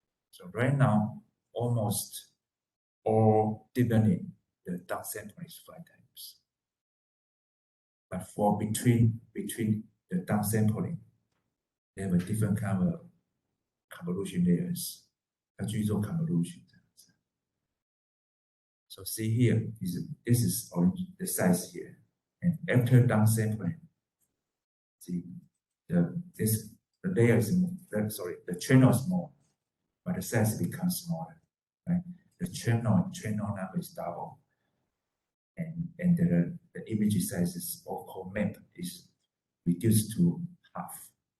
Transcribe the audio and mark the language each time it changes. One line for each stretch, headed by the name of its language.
English: So right now, almost all deepening, the downsampling is 5 times. But for between the downsampling, they have a different kind of convolution layers.
Chinese: 它去做 convolution 这样子。
English: So see here, this is the size here, and after downsampling, see the layer is more, the channel is more, but the size becomes smaller, right? The channel number is double, and the image size is or map is reduced to half.